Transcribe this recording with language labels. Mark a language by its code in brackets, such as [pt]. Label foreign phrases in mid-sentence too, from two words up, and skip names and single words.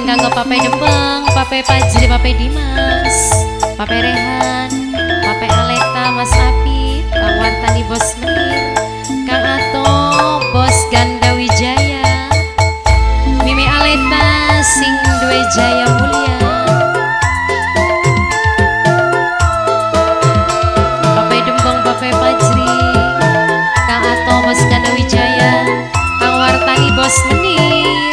[id] Pape Dembeng, Pape Fajri, Pape Dimas, Pape Rehan, Pape Aleta, Mas Api, Kang Wartani Bos Menir, Kang Ato, Bos Ganda Wijaya, Mimi Aleta, Sing Dwe Jaya Mulia, Pape Dembeng, Pape Fajri, Kang Ato, Bos Ganda Wijaya, Kang Wartani Bos Menir.